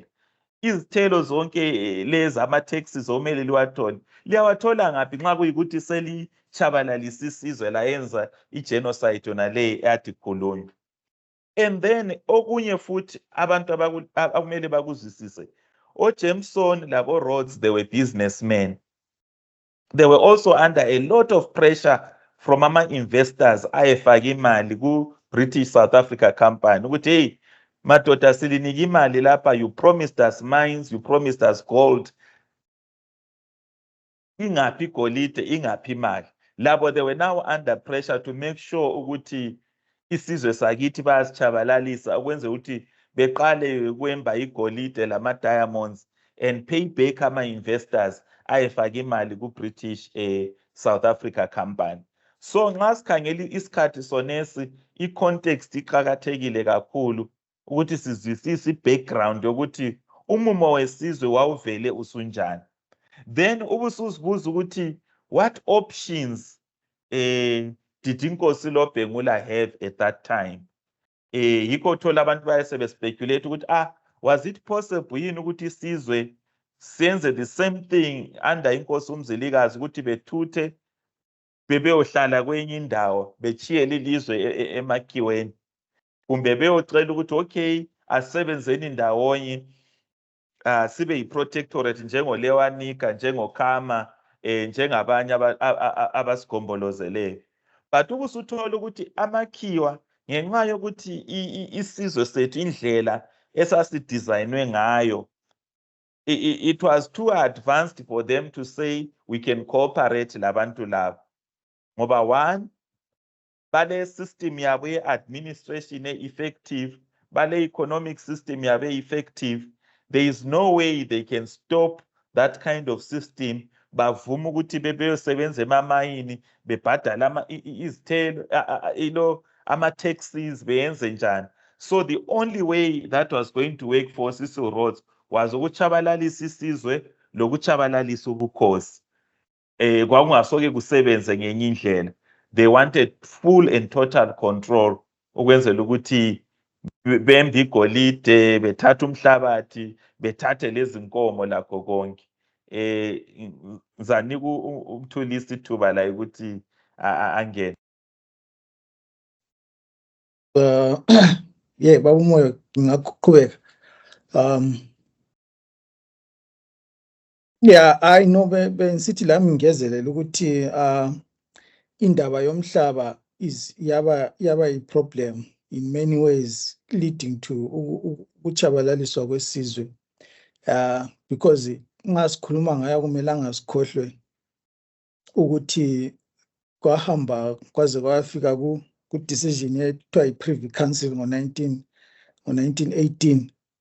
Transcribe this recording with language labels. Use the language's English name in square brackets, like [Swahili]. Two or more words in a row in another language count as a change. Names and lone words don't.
[North Ndebele] Izithelo zonke lezi ama-taxes omele liwathole, liyawathola ngaphi nxa kuyikuthi selichabalalisa isizwe layenza i-genocide yona le eyathi khulunywa. [English] And then [North Ndebele] okunye futhi abantu akumele bakuzwisise, oJameson labo Rhodes, [English] they were businessmen. They were also under a lot of pressure from [North Ndebele] ama-investors ayefaka imali ku-British South Africa company ukuthi hey madoda silinika imali lapha, [English] you promised us mines, you promised us gold, [North Ndebele] ingaphi igolide, ingaphi imali. Labo [English] they were now under pressure to make sure [North Ndebele] ukuthi isizwe sakithi bayasichabalalisa ukwenza ukuthi beqale kwemba igolide lama-diamonds [English] and pay back [North Ndebele] ama-investors ayefaka imali ku-British South Africa company. So nxa sikhangela isikhathi sonesi, i-context iqakathekile kakhulu ukuthi sizwisise i-background yokuthi umumo wesizwe wawuvele usunjani. [English] Then [North Ndebele] ubusuzibuza ukuthi [English] what options did Inkosi Lobhengula have at that time? [North Ndebele] Yikho thola abantu bayesebe speculate ukuthi [English] was it possible [North Ndebele] yini ukuthi isizwe senze [English] the same thing under [North Ndebele] Inkosi uMzilikazi ukuthi bethuthe bebeyohlala kwenye indawo bechiyela ilizwe emakhiweni, kumbe beyocela ukuthi okay asebenzeni ndawonye sibe yi-protectorate njengoLewanika, njengoKhama, njengabanye abasigombolozeleyo. But ubusuthola ukuthi amakhiwa ngenxa yokuthi isizwe sethu indlela esasidesignwe ngayo, [English] it was too advanced for them to say we can cooperate [North Ndebele] labantu labo. [English] Ngoba one, bale system [North Ndebele] yabo ye-administration [English] effective, bale economic system yabo effective, there is no way they can stop that kind of system. [North Ndebele] Bavuma ukuthi bebeyosebenza emamayini bebhadala izithelo ama-taxes beyenze njani. [English] So the only way that was going to work for Cecil Rhodes was [North Ndebele] ukuchabalalisa isizwe lokuchabalalisa ubukhosi. Kwakungasoke kusebenze ngenye indlela. [English] They wanted full and total control [North Ndebele] ukwenzela ukuthi bembe igolide, bethatha umhlabathi, bethathe lezi nkomo lakho konke. Ngizanika umthulisi ithuba la ukuthi angene. Yeah, baba umoya ngaqhubeka. [English] Yeah, I know [North Ndebele] bensithi lami ngezelela ukuthi indaba yomhlaba is yaba i-problem [English] in many ways leading to [North Ndebele] ukuchabalaliswa kwesizwe. Because nxa sikhuluma ngayo akumelanga sikhohlwe ukuthi kwahamba kwaze kwafika ku decision ethiwa yi-Privy Council ngo-1918.